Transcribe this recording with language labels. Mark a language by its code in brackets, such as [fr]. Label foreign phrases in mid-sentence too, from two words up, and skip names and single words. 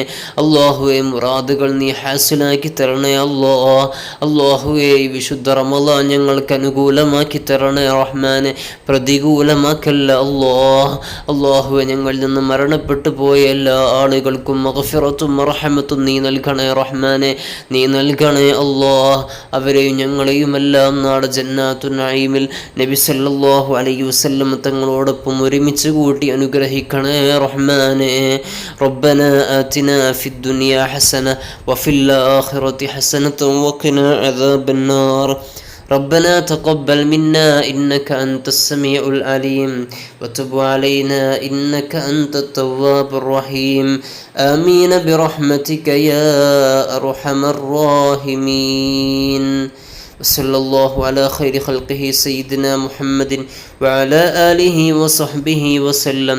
[ml] അല്ലാഹുവേ മുറാദുകൾ നീ ഹാസിലാക്കി തരണേ അല്ലാഹുവേ വിശുദ്ധ റമളാൻ ഞങ്ങൾക്ക് അനുകൂലമാക്കി തരണേ റഹ്മാനെ, പ്രതികൂലമാക്കല്ല അല്ലാഹുവേ ഞങ്ങളിൽ നിന്ന് മരണപ്പെട്ടു പോയ എല്ലാ ആളുകൾക്കും മഗ്ഫിറത്തും റഹ്മത്തും നീ നൽകണേ റഹ്മാനെ, നീ നൽകണേ അവരെയും ഞങ്ങളെയും എല്ലാം നാളെ ജന്നാത്തുൻ നഈമിൽ നബി [ar] صلى الله عليه وسلم [ml] തങ്ങളോടൊപ്പം ഒരുമിച്ച് കൂട്ടി അനുഗ്രഹിക്കണേ റഹ്മാനെ. [ar] ربنا آتنا في الدنيا حسنة وفي الآخرة حسنة وقنا عذاب النار. ربنا تقبل منا إنك أنت السميع العليم وتب علينا إنك أنت التواب الرحيم. آمين برحمتك يا أرحم الراحمين. وصلى الله على خير خلقه سيدنا محمد وعلى آله وصحبه وسلم.